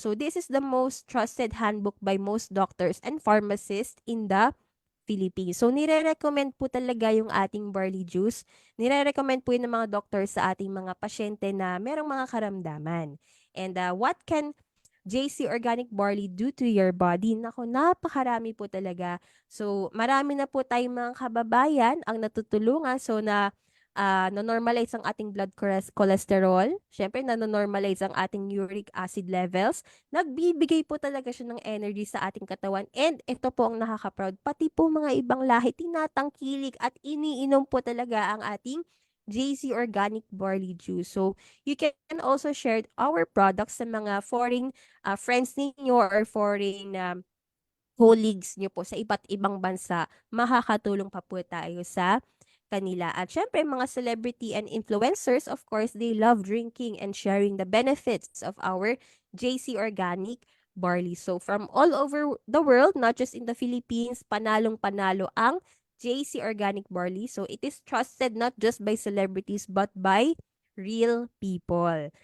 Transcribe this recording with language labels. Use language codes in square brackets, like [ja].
[en] So this is the most trusted handbook by most doctors and pharmacists in the Philippines. [tl] So, nire-recommend po talaga yung ating barley juice. Nire-recommend po yun ng mga doktor sa ating mga pasyente na merong mga karamdaman. [en] And what can JC Organic Barley do to your body? [tl] Nako, napakarami po talaga. So, marami na po tayong mga kababayan ang natutulungan. So, na-normalize ang ating blood cholesterol. Siyempre, na-normalize ang ating uric acid levels. Nagbibigay po talaga siya ng energy sa ating katawan. And ito po ang nakaka-proud. Pati po mga ibang lahi, tinatangkilik at iniinom po talaga ang ating JC Organic Barley Juice. [en] So, you can also share our products sa mga foreign friends ninyo or foreign colleagues nyo po [tl] sa iba't ibang bansa. Makakatulong pa po tayo sa kanila. At syempre, mga [en] celebrity and influencers, of course, they love drinking and sharing the benefits of our JC Organic Barley. So, from all over the world, not just in the Philippines, [tl] panalong-panalo ang [en] JC Organic Barley. So, it is trusted not just by celebrities, but by real people.